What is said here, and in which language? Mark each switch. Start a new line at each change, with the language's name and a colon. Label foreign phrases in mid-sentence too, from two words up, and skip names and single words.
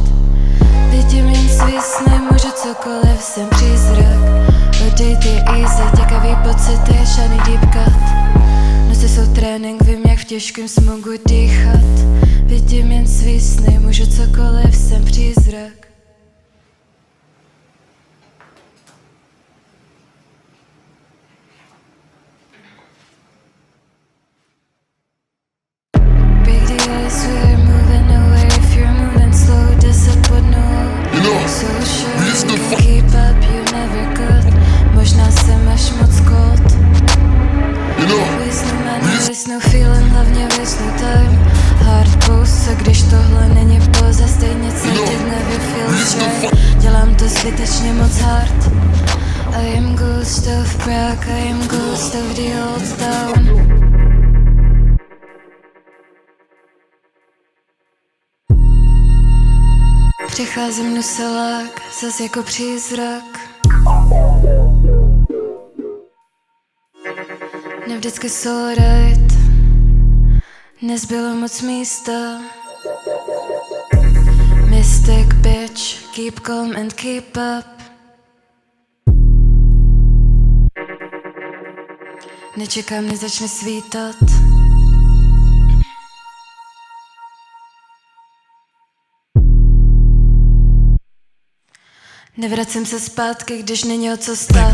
Czech: Vidím jen svý sny, můžu cokoliv, jsem přízrak. Odejít je easy, těkavý pocity, žádný
English: deep cut.
Czech: Noci jsou trénink, vím jak v těžkém smogu dýchat. Vidím jen svý sny, můžu cokoliv, jsem přízrak.
English: Big deals, we're moving away. If you're moving slow, disappointno. So sure you can keep up, you never could.
Czech: Možná jsem až moc cold.
English: Waste no money, waste no feeling, hlavně waste no time. Hard pose,
Czech: když tohle není poza, stejně cítit
English: never feels right.
Czech: Dělám to zbytečně moc hard.
English: I am ghost of Prague, I am ghost of the old town.
Czech: Přecházím nuselák, zas jako přízrak. Nevždycky jsou right, nezbylo moc místa.
English: Mystic bitch, keep calm and keep up.
Czech: Nečekám, než začne svítat. Nevracím se zpátky, když není o co stát.